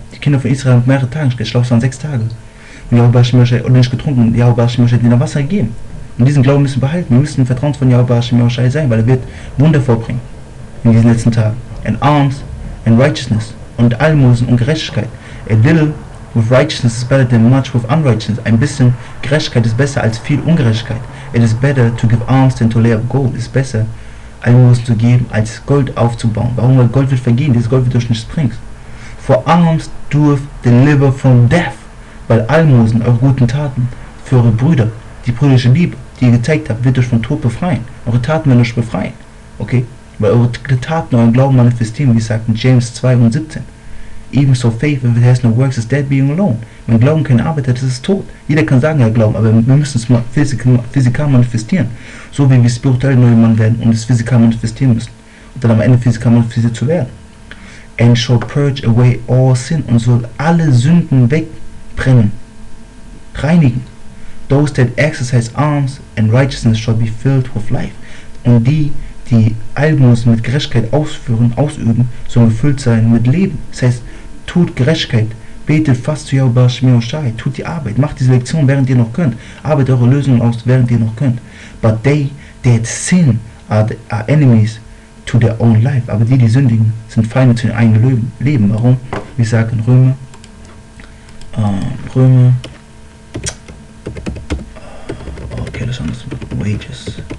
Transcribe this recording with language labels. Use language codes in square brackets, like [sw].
[de] Die Kinder von Israel haben mehrere Tage nicht geschlafen, es waren 6 Tage. Und Yahweh Hashem Yahushai und nicht getrunken, und Yahweh Hashem Yahushai hat ihnen Wasser gegeben. Und diesen Glauben müssen wir behalten. Wir müssen Vertrauen von Yahweh Hashem Yahushai sein, weil er wird Wunder vorbringen in diesen letzten Tagen. [en] And alms and righteousness [de] und Almosen und Gerechtigkeit. [en] A little With righteousness is better than much with unrighteousness. [de] Ein bisschen Gerechtigkeit ist besser als viel Ungerechtigkeit. [en] It is better to give alms than to lay up gold. [de] Es ist besser, Almosen zu geben, als Gold aufzubauen. Warum? Weil Gold wird vergehen, dieses Gold wird durch nichts bringen. [en] For alms doeth deliver from death. [de] Weil Almosen, eure guten Taten, für eure Brüder, die brüderliche Liebe, die ihr gezeigt habt, wird euch vom Tod befreien. Eure Taten werden euch befreien. Okay? Weil eure Taten euren Glauben manifestieren, wie es sagt in James 2 und 17. [en] Even so faith, if it has no works, is dead being alone. [de] Wenn Glauben keine Arbeit hat, ist es tot. Jeder kann sagen, ja Glauben, aber wir müssen es physikal manifestieren. So wie wir spirituell neue Mann werden und es physikal manifestieren müssen. Und dann am Ende physikal manifestiert zu werden. [en] And shall purge away all sin, [de] und soll alle Sünden wegbrennen, reinigen. [en] Those that exercise alms and righteousness shall be filled with life. [de] Und die Almosen mit Gerechtigkeit ausüben, sollen gefüllt sein mit Leben. Das heißt, tut Gerechtigkeit, betet fast zu Yahweh Shemi Oshai, tut die Arbeit, macht diese Lektion, während ihr noch könnt, arbeitet eure Lösungen aus, während ihr noch könnt. [en] But they that sin are enemies to their own life. [de] Aber die sündigen, sind Feinde zu ihrem eigenen Leben. Warum? Wir sagen Römer, okay, das andere ist Wages.